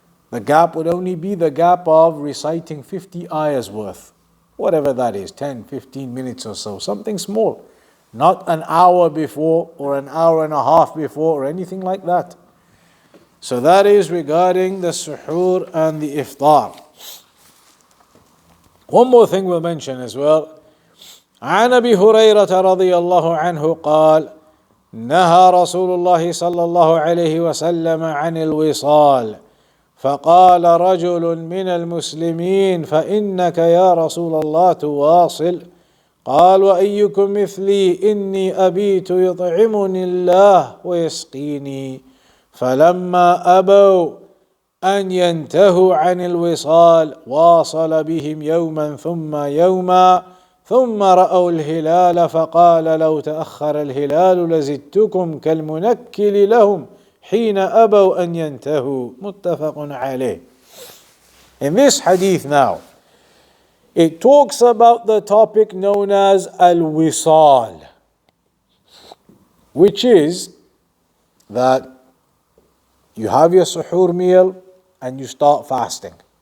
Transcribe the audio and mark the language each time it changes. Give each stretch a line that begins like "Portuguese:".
English: The gap would only be the gap of reciting 50 ayahs worth, whatever that is, 10, 15 minutes or so, something small. Not an hour before or an hour and a half before or anything like that. So that is regarding the suhoor and the iftar. One more thing we'll mention as well.
Arabic: عن أبي هريرة رضي الله عنه قال نهى رسول الله صلى الله عليه وسلم عن الوصال فقال رجل من المسلمين فإنك يا رسول الله تواصل قال وأيكم مثلي إني أبيت يطعمني الله ويسقيني فلما أبوا أن ينتهوا عن الوصال واصل بهم يوما ثم يوما ثم رأوا الهلال فقال لو تأخر الهلال لزدتكم كالمنكل لهم حين أبوا أن ينتهوا متفق عليه.
English: In this hadith now, it talks about the topic known as al-wisal, which is that you have your suhoor meal and you start fasting.